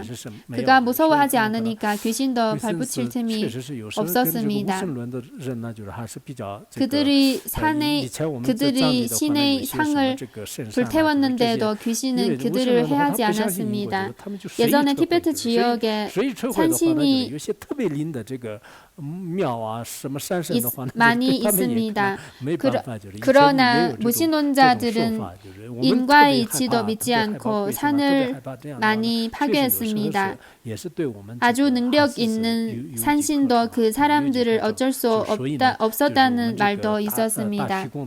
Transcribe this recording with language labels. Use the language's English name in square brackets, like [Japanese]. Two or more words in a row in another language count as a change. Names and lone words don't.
[Korean] 그가 무서워하지 않으니까 귀신도 발붙일 틈이 없었습니다. 그들이 신의 상을 불태웠는데도 귀신은 그들을 해하지 않았습니다. 예전에 티베트 지역에 산신이 [Chinese] 庙啊什么山神的话， [Korean] 많이 있습니다. 그러나 무신론자들은 인과의 이치도 믿지 않고 산을 많이 파괴했습니다. 아주 능력 있는 산신도 그 사람들을 어쩔 수 없었다는 말도 있었습니다.